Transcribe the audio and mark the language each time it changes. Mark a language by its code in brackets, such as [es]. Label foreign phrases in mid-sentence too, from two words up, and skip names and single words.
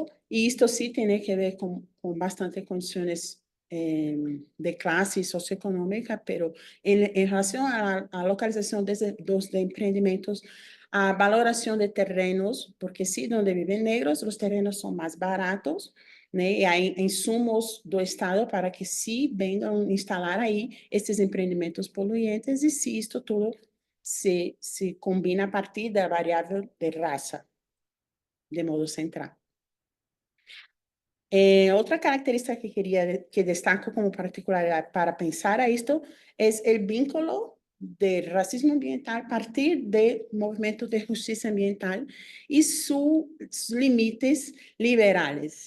[es] Y esto sí tiene que ver con bastante condiciones de clase socioeconómica, pero en relación a la localización de emprendimientos, a valoración de terrenos, porque sí, donde viven negros, los terrenos son más baratos, [pt] né? [es] E hay insumos [pt] do Estado [es] para que sí vengan a instalar ahí [pt] estes empreendimentos poluentes [es] y sí, esto todo se combina a partir [pt] da variável [es] de raza, de modo central. [pt] Outra característica que destaco como particularidade para pensar a isto é o vínculo de racismo ambiental a partir do movimento de justiça ambiental e seus limites liberais.